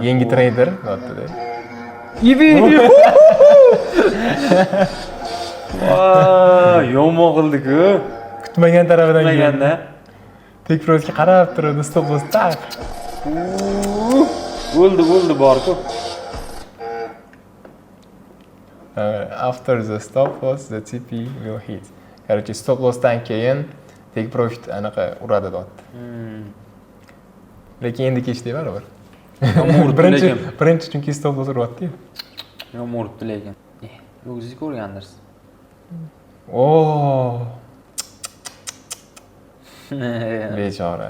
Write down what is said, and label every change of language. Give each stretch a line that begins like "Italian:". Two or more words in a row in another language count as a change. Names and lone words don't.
Uzbek: Yangi trader deyapti-da. Voy, yomon qildi-ku. Kutmagan tarafidan Kutmaganda. Tekprosga qarab turadi,
English: stop loss
Uzbek: taq. Bo'ldi bor-ku.
English: After the stop loss, the TP will hit.
Uzbek: Короче,
English: stop lossdan
Uzbek: keyin
English: take profit
Uzbek: anaqa uradi deyapti. Lekin endi kechdi baribir. Birinchi chunki
English: stop loss
Uzbek: uryapti-ku. Yomon uribdi lekin. O'zingiz ko'rgandirsiz. Bechora.